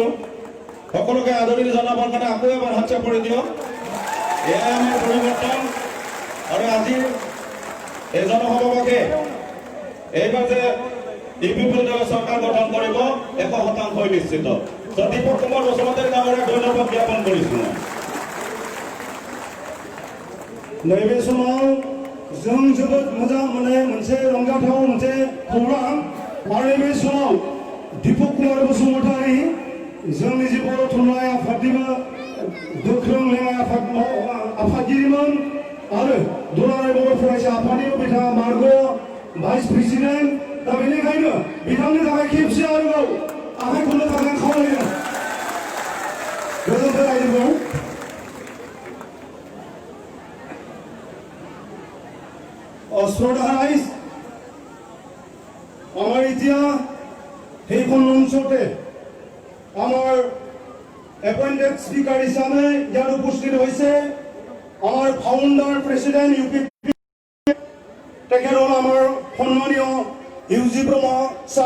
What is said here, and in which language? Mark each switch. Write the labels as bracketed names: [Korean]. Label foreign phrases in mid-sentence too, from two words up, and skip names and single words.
[Assamese] সকলোকে আদৰণি জনাবৰ কাৰণে আকৌ এবাৰ হাত চাপৰি দিয়ক। এয়াই আমাৰ পৰিৱৰ্তন। আৰু আজিৰ এই জনসভাকে এইবাৰ যে ইবিপিএল দলে চৰকাৰ গঠন কৰিব 100% নিশ্চিত। দীপক কুমাৰ বসুমতাৰী ডাঙৰীয়াক ধন্যবাদ জ্ঞাপন কৰিছোঁ। [Bodo] नैबे समाव जों जोबोद मोजां मोननाय मोनसे रंजाथाव मोनसे खौरां। आरो नैबे समाव दीपक कुमार बसुमतारी जोंनि जे बर' थुनलाइ आफादनिबो गोख्रों लेङाइ आफादगिरिमोन आरो दुलाराय बर' फरायसा आफादनिबो बिथाङा मार्ग [English] vice president. [Bodo] दा बेनिखायनो बिथांनि थाखाय खेबसे आरोबाव आखाइ खबनो थाखाय खावलायो। गोजोनथों रायजोखौ। [Assamese] শ্রদ্ধা রাইজ, আমার এতিয়া সেইখন মঞ্চতে আমার [English] appointed speaker [Assamese] হিসাবে ইয়াত উপস্থিত হয়েছে আমার [English] founder president [Assamese] ইউপিপি তেখেত হল আমার সন্মানীয় ইউজি ব্ৰহ্মা ছাৰ।